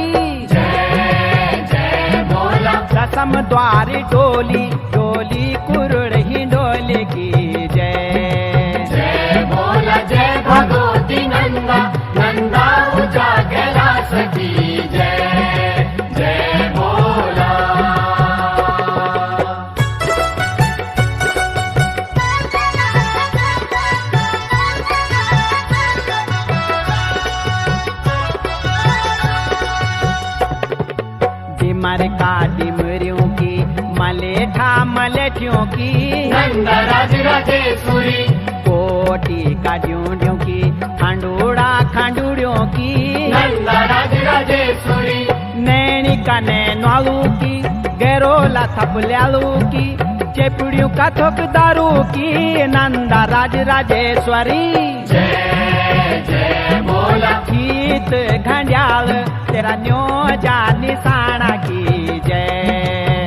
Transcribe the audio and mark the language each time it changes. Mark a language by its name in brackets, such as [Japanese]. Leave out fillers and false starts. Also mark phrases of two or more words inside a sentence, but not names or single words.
[Garhwali] जय जय बोला दसम द्वारी डोली डोली कुरुड़ ही डोली की जय जय बोला जय भगवती नंदा नंदा ऊंचा कैलाश की जय जय बोला डिमर का डिमरियों की मलेठा मलेठियों की नंदराज राजेश्वरी कोटी का ड्यूडियों की खंडूड़ा खंडूड़ियों की नंदराज राजेश्वरी नैनी का नैनवालू की गैरोला थपल्यालू की चेपुड़ियों का थोकदारू की नंदा राज राजेश्वरी जय जय बोला गीत घंडियाल तेरा न्यो जानी साणा की जय